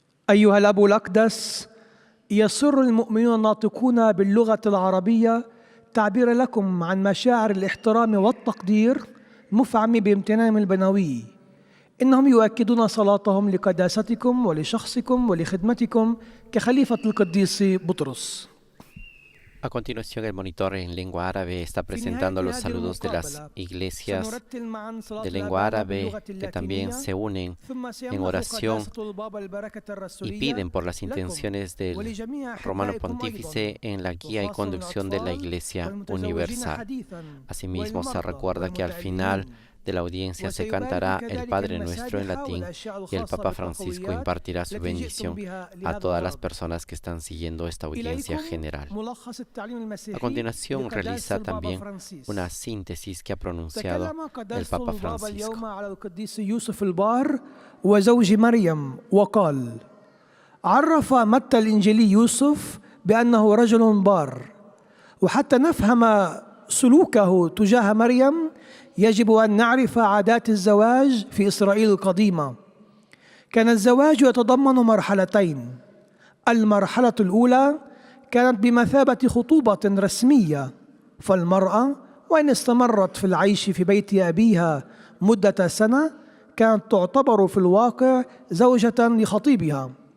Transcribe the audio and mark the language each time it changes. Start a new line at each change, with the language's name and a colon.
Arabic: أيها الأب الأقدس، يسر المؤمنون الناطقون باللغة العربية تعبير لكم عن مشاعر الاحترام والتقدير مفعم بامتنانهم البنوي. إنهم يؤكدون صلاتهم لقداستكم ولشخصكم ولخدمتكم كخليفة القديس بطرس.
Spanish: A continuación, el monitor en lengua árabe está presentando los saludos de las iglesias de lengua árabe que también se unen en oración y piden por las intenciones del Romano Pontífice en la guía y conducción de la Iglesia Universal. Asimismo, se recuerda que al final de la audiencia se cantará el Padre Nuestro en latín y el Papa Francisco impartirá su bendición a todas las personas que están siguiendo esta audiencia general. A continuación realiza también una síntesis que ha pronunciado el Papa Francisco.
Arabic: عرف متى الإنجيلي يوسف بأنه رجل بار، وحتى نفهم سلوكه تجاه مريم يجب أن نعرف عادات الزواج في إسرائيل القديمة. كان الزواج يتضمن مرحلتين. المرحلة الأولى كانت بمثابة خطوبة رسمية، فالمرأة وإن استمرت في العيش في بيت أبيها مدة سنة كانت تعتبر في الواقع زوجة لخطيبها.